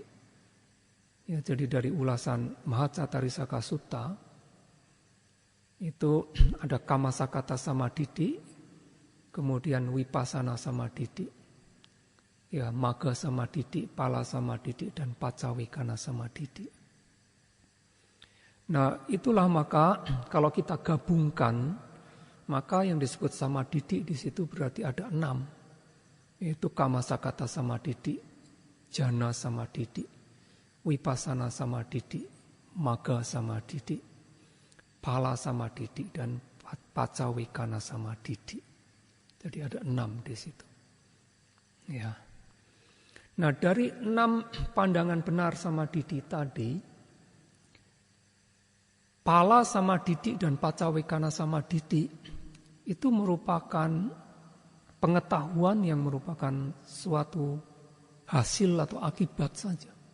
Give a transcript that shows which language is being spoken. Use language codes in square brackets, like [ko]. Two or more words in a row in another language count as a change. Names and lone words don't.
[id] Ya, jadi dari ulasan Mahacatarisaka Sutta itu ada [pi] kama sakata samadhi, [id] kemudian [pi] vipassana samadhi, [id] ya [pi] magga samadhi, pala samadhi, [id] dan [pi] pacawekana samadhi. [id] Nah, itulah maka kalau kita gabungkan, maka yang disebut samadhi di situ berarti ada 6, yaitu [pi] kama sakata samadhi, jana samadhi, vipassana samadhi, magga samadhi, pala samadhi, [id] dan [pi] pacawekana samadhi. [id] Jadi ada 6 di situ. Ya. Nah, dari 6 pandangan benar samadhi tadi, [pi] pala samadhi [id] dan [pi] pacawekana samadhi [id] itu merupakan pengetahuan yang merupakan suatu hasil atau akibat saja.